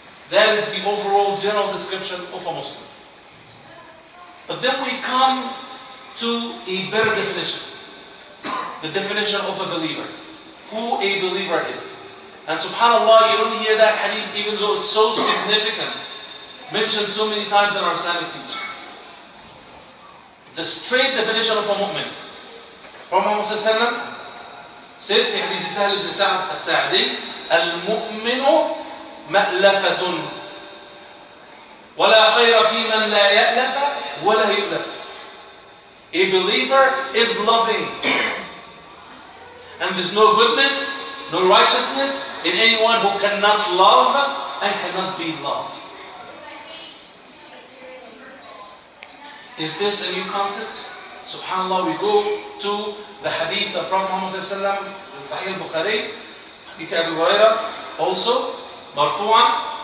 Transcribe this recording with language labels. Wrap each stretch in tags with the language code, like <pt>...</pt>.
<en>That is the overall general description of a Muslim. But then we come to a better definition. The definition of a believer. Who a believer is. And subhanAllah, you don't hear that hadith even though it's so significant, mentioned so many times in our Islamic teachings. The straight definition of a mu'min. Prophet Muhammad sallallahu alaihi wasallam said</en> <ar>في حديث سهل بن سعد الساعدي المؤمن مألفة ولا خير في من لا يألف ولا يؤلف.</ar> <en>A believer is loving. And there's no goodness, no righteousness in anyone who cannot love and cannot be loved. Is this a new concept? SubhanAllah, we go to the hadith of Prophet Muhammad sallallahu alaihi wasallam in Sahih al-Bukhari, hadith Abu Hurairah, also, marfu'an.</en>